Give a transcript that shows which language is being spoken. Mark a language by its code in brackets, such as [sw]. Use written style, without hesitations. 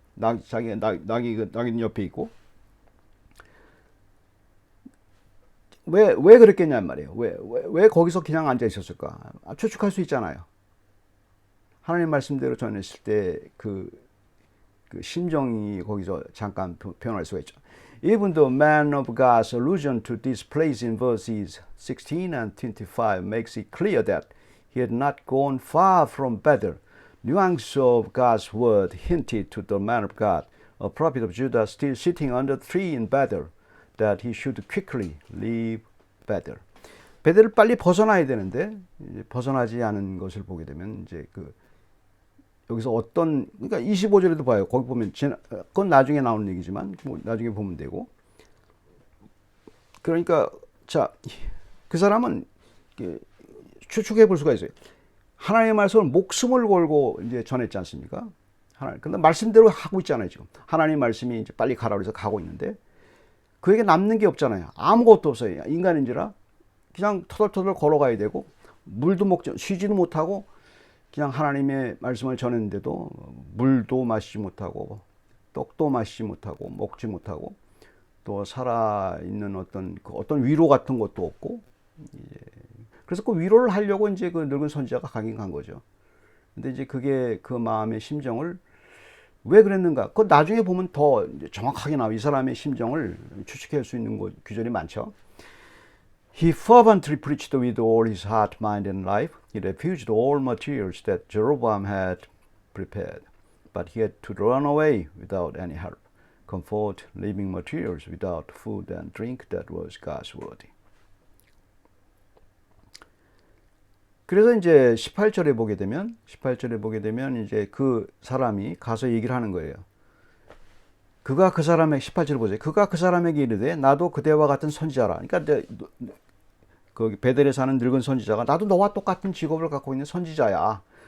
[ko] 낙이 옆에 있고 왜 그랬겠냔 말이에요. 왜 거기서 그냥 앉아 있었을까? 추측할 수 있잖아요. 하나님 말씀대로 전했을 때 그 심정이 거기서 잠깐 표현할 수가 있죠. [en] Even the man of God's allusion to this place in verses 16 and 25 makes it clear that he had not gone far from Bethel. Nuance of God's word hinted to the man of God, a prophet of Judah still sitting under the tree in Bethel, that he should quickly leave Bethel. [ko] 베델을 빨리 벗어나야 되는데 벗어나지 않은 것을 보게 되면 이제 여기서 그러니까 25절에도 봐요. 거기 보면 그건 나중에 나오는 얘기지만 뭐 나중에 보면 되고. 그러니까 자, 그 사람은 추측해 볼 수가 있어요. 하나님의 말씀을 목숨을 걸고 이제 전했지 않습니까? 근데 말씀대로 하고 있잖아요, 지금. 하나님의 말씀이 이제 빨리 가라고 해서 가고 있는데 그에게 남는 게 없잖아요. 아무것도 없어요. 인간인지라 그냥 터덜터덜 걸어가야 되고 물도 쉬지도 못하고 그냥 하나님의 말씀을 전했는데도 물도 마시지 못하고 떡도 마시지 못하고 먹지 못하고 또 살아있는 어떤 위로 같은 것도 없고 그래서 그 위로를 하려고 이제 그 늙은 선지자가 가긴 간 거죠. 근데 이제 그게 그 마음의 심정을 왜 그랬는가? 그 나중에 보면 더 정확하게 나와. 이 사람의 심정을 추측할 수 있는 규절이 많죠. [en] He fervently preached with all his heart, mind, and life. He refused all materials that Jeroboam had prepared, but he had to run away without any help, comfort, living materials without food and drink that was God's word. [ko] 그래서 이제 18절에 보게 되면 이제 그 사람이 가서 얘기를 하는 거예요. 그가 그 사람에게 18절 보세요. 그가 그 사람에게 이르되 나도 그대와 같은 선지자라. 그러니까 거기 베델에 사는 늙은 선지자가 나도 너와 똑같은 직업을 갖고 있는 선지자야.